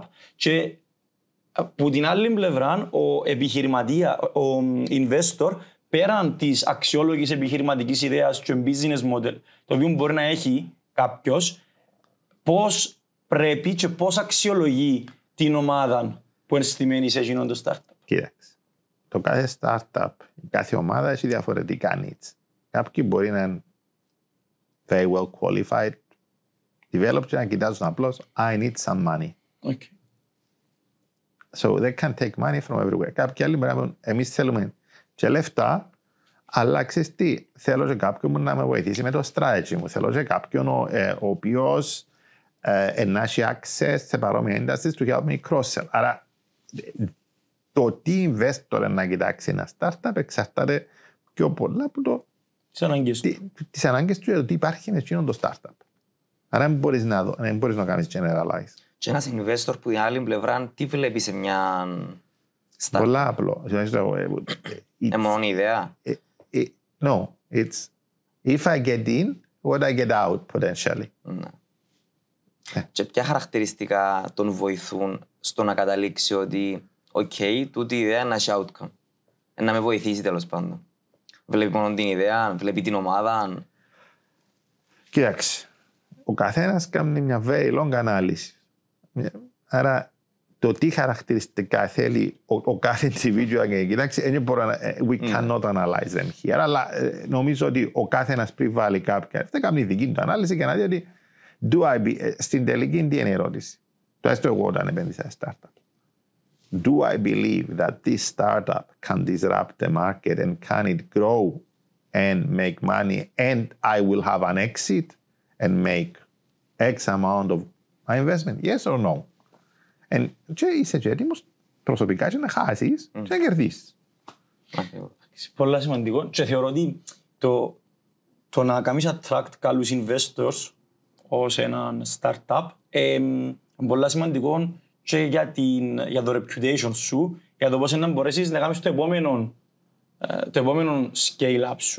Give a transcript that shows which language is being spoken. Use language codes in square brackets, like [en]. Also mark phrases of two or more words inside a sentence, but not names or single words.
[el] Και από την άλλη πλευρά, ο επιχειρηματία, ο investor, πέραν της αξιόλογης επιχειρηματικής ιδέας και [en] business model, [el] το οποίο μπορεί να έχει κάποιος, πώς πρέπει και πώς αξιολογεί την ομάδα που είναι στημένη σε εκείνον το startup. Κοίταξε. Το κάθε startup, η κάθε ομάδα έχει διαφορετικά needs. Κάποιοι μπορεί να είναι [en] very well qualified, developed [el] και να κοιτάζουν απλώς [en] I need some money. Okay. So they can take money from everywhere. [el] Κάποιοι άλλοι μπορεί να πούν εμείς θέλουμε και λεφτά, αλλά ξέρεις τι, θέλω και κάποιον να με βοηθήσει με το strategy μου. Θέλω και κάποιον ο οποίος να έχει access σε παρόμοια [en] industries to help me cross-sell. [el] Άρα το τι investor να κοιτάξει ένα startup εξαρτάται πιο πολλά από τις ανάγκες του για το τι υπάρχει με εκείνο το startup. Άρα δεν μπορείς να κάνεις generalize. Και ένας investor που την άλλη πλευρά τι βλέπει σε μια startup? Πολλά απλό. Μόνο ιδέα? [en] No, it's if I get in, what I get out potentially. [el] Και ποια χαρακτηριστικά τον βοηθούν στο να καταλήξει ότι τούτη η ιδέα να έχει outcome, να με βοηθήσει τέλος πάντων? Βλέπει μόνο την ιδέα, βλέπει την ομάδα? Κοίταξε, ο καθένας κάνει μια [en] very long [el] ανάλυση. Άρα το τι χαρακτηριστικά θέλει ο κάθε individual, κοιτάξτε, [en] we cannot analyze them here. [el] Αλλά νομίζω ότι ο καθένας πριν βάλει κάποια, θα κάνει δική του ανάλυση και να δει ότι στην τελική τι είναι η ερώτηση. Το έστω εγώ όταν επένδυσα σε startup. [en] Do I believe that this startup can disrupt the market and can it grow and make money and I will have an exit and make X amount of my investment? Yes or no? [el] Και είσαι και έτοιμος προσωπικά και να χάσεις και να κερδίσεις. Πολλά σημαντικό και θεωρώ ότι το να κάνεις attract καλούς investors ως έναν startup είναι πολλά σημαντικό και για το reputation σου, για το πώς να μπορέσεις να κάνεις το επόμενο scale-up σου.